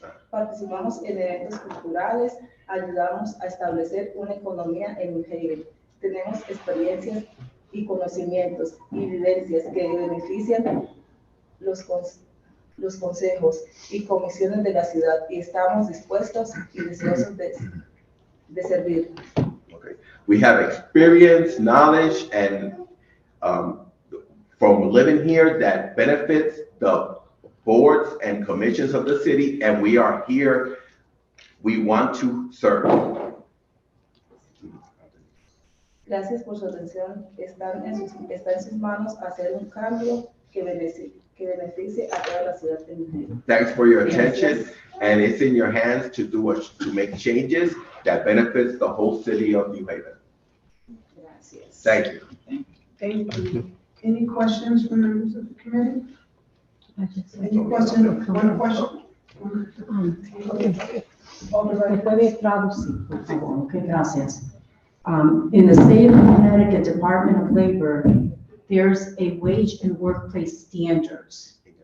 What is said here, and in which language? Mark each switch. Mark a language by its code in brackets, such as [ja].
[es] Participamos en eventos culturales, ayudamos a establecer una economía en New Haven. Tenemos experiencias y conocimientos y vivencias que benefician los consejos y comisiones de la ciudad y estamos dispuestos y deseosos de servir. [en] Okay. We have experience, knowledge, and from living here that benefits the boards and commissions of the city, and we are here. We want to serve. [es] Gracias por su atención. Está en sus manos hacer un cambio que beneficie a toda la ciudad de New Haven. [en] Thanks for your attention, and it's in your hands to make changes that benefits the whole city of New Haven. [es] Gracias. [en] Thank you. Thank you. Any questions from members of the committee? Any questions? One question? Okay. [es] ¿Me puede traducir, por favor? Okay, gracias. [en] In the state of Connecticut Department of Labor, there's a wage and workplace standards.